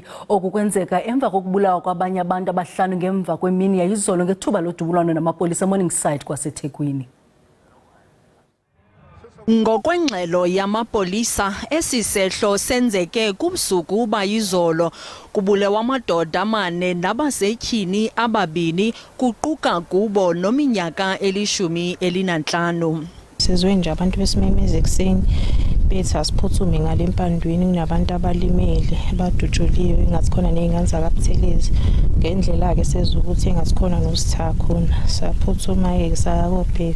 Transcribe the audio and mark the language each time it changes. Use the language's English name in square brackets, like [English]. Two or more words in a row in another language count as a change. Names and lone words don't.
[Xhosa] Oku kwenzeka emva kokubulawa kwabanye abantu abahlanu ngemva kwemini yayizolo ngethuba lodubulwano namapolisa eMorningside kwaseThekwini. Ngokwengxelo yamapolisa, esi sehlo senzeke kubusuku bayizolo. Kubulewa amadoda amane nabasetyhini ababini, kuquka kubo nominyaka 15. [Zulu] Sizwe nje abantu besimemeza ekuseni bethi asiphuthume ngale empandweni, kunabantu abalimele abadutshuliwe, engathi khona nezingane zakabuthelezi. Ngendlela ke sezwe ukuthi engathi khona nositha khona, saphuthuma-ke sakobheka.